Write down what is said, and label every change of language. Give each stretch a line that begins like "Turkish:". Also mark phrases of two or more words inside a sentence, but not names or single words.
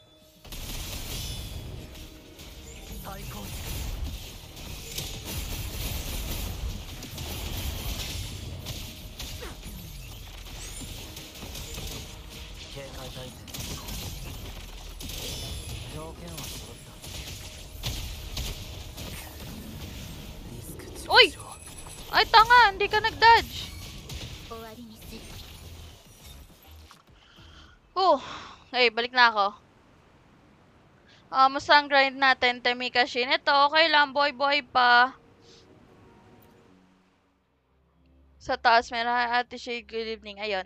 Japanese: 最高警戒態勢条件は揃ったリスク上昇
Filipino: Uy! Ay, tanga! Hindi ka nag-dodge!
Japanese: 終わりにする
Filipino: Okay, balik na ako. Musta ang grind natin, Temikashin? Ito, okay lang. Boy pa. Sa taas, meron Ate Shay,
English: good evening.
Filipino: Ayun.